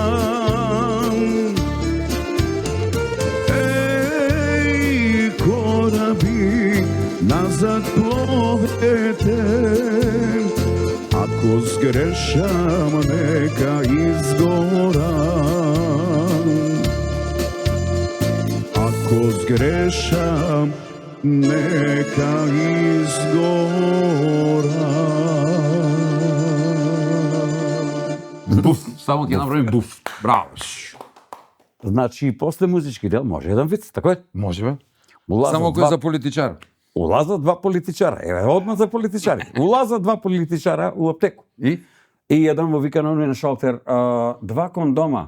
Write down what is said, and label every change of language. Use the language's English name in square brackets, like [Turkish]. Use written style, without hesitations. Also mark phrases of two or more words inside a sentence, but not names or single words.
[Macedonian] Ej, korabi, nazad plovete, ako zgrešam, neka izgoram. Ako zgrešam, neka izgoram. Буф, само ќе направим буф. Браво. Значи и после музички дел може еден виц, така е? Можеме. Улазат Само кој два- за политичар. Улазат два политичара. Еве, одма за политичари. Улазат два политичара у аптеку. И? И еден му вика на оној на шалтер, два кондома.